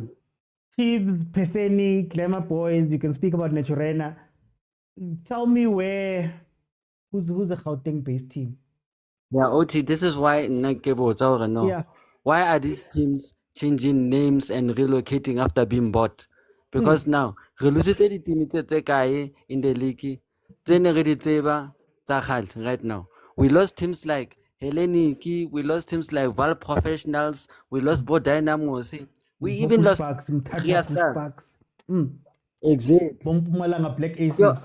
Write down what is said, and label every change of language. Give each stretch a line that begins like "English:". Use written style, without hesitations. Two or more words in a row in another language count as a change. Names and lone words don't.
English: Chiefs, Pefeni, Glamour Boys, you can speak about Naturena. Tell me who's a Gauteng-based team? Yeah, OT, this is why why are these teams changing names and relocating after being bought? Because now,
Tswana: re lositse di-team tse kae
English: in the league, right now. We lost teams like Helleniki, we lost teams like Val Professionals, we lost Bo Dynamos, we even lost Ria Stars. Exactly. Black Aces.